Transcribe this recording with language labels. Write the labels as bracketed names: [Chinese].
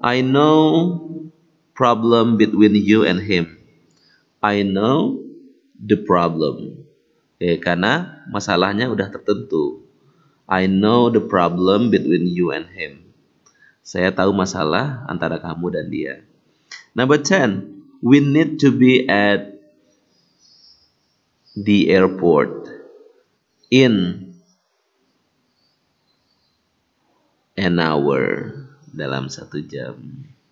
[English] I know problem between you and him. I know the problem. [Indonesian] Okay, karena masalahnya udah tertentu. [English] I know the problem between you and him. [Indonesian] Saya tahu masalah antara kamu dan dia. [English] Number 10. We need to be at the airport in an hour. [Indonesian] Dalam 1 jam.